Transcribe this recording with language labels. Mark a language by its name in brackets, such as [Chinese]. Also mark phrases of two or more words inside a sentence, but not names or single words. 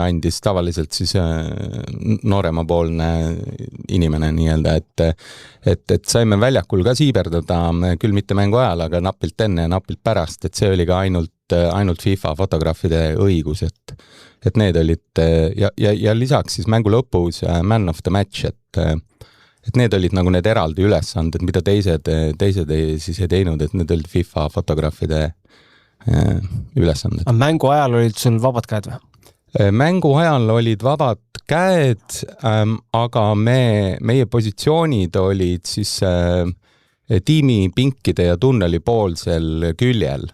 [Estonian] andis, tavaliselt siis nooremapoolne inimene nii-öelda, et saime väljakul ka siiberdada, küll mitte mängu ajal, aga napilt enne ja napilt pärast, et see oli ka ainult FIFA fotograafide õigus, et need olid ja lisaks siis mängu lõpus [English] man of the match, [Estonian] et need olid nagu need eraldi ülesanded, mida teised siis ei teinud, et need olid FIFA fotograafide ülesanded. Mängu ajal olid sul vabad käed või? Mängu ajal olid vabad käed, aga meie positsioonid olid siis tiimi pinkide ja tunneli poolsel küljel.